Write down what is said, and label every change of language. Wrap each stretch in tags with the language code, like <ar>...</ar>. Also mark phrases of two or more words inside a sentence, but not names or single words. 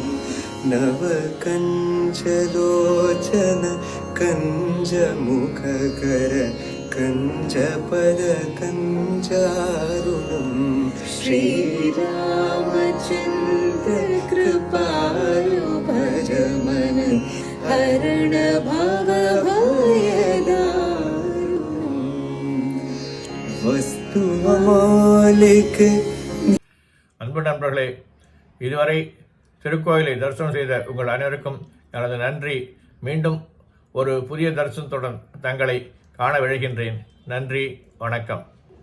<sa>नव कंचलोचन कंज मुखकर कंजपद कंजारुणम् श्रीरामचन्द्र कृपालो भज मन हरण भव भयदारुणम् वस्तु अमौलिक.</sa> <ta>அன்பு நண்பர்களே, இதுவரை திருக்கோயிலை தரிசனம் செய்த உங்கள் அனைவருக்கும் எனது நன்றி. மீண்டும் ஒரு புதிய தரிசனத்துடன் தங்களை காண விழைகின்றேன். நன்றி, வணக்கம்.</ta>